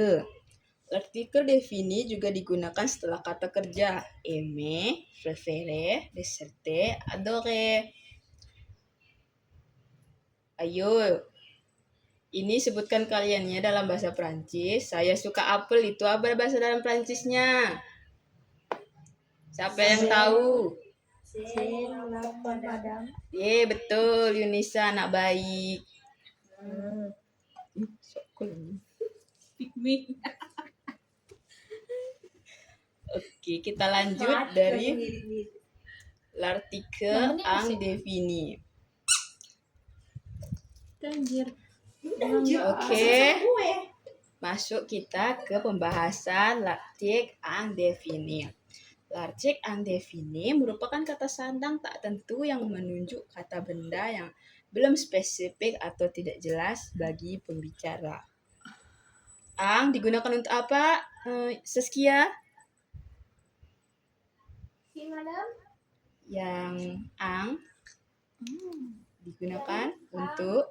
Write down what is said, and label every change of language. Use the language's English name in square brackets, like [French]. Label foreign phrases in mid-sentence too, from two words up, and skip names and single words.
[Indonesian] Artikel defini juga digunakan setelah kata kerja. [French] Aimer, préférer, desserte, adorer. [Indonesian] Ayo, ini sebutkan kaliannya dalam bahasa Prancis. Saya suka apel, itu apa bahasa dalam Prancisnya? Siapa yang tahu? Madam. Betul, Yunisa anak baik. Sok cool ini. Oke, kita lanjut dari [French] l'article indéfini. [Indonesian] Anjir. Oke. Masuk kita ke pembahasan [French] l'article indéfini. L'article indéfini [Indonesian] merupakan kata sandang tak tentu yang menunjuk kata benda yang belum spesifik atau tidak jelas bagi pembicara. Ang digunakan untuk apa? Saskia? Madam. Yang ang digunakan untuk